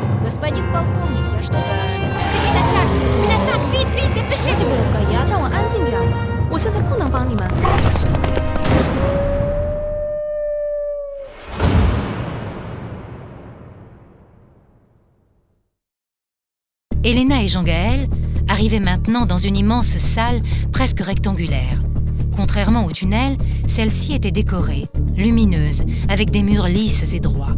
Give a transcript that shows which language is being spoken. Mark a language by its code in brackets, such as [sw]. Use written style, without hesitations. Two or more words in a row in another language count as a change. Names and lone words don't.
[ru] Господин полковник, я что-то ошиблась. [fr] C'est une attaque, vite, vite, dépêchez-vous. [zh] 这个人鬼呀，让我安静点。我现在不能帮你们。 [fr] Elena et Jean-Gaël arrivaient maintenant dans une immense salle presque rectangulaire. Contrairement au tunnel, celle-ci était décorée, lumineuse, avec des murs lisses et droits.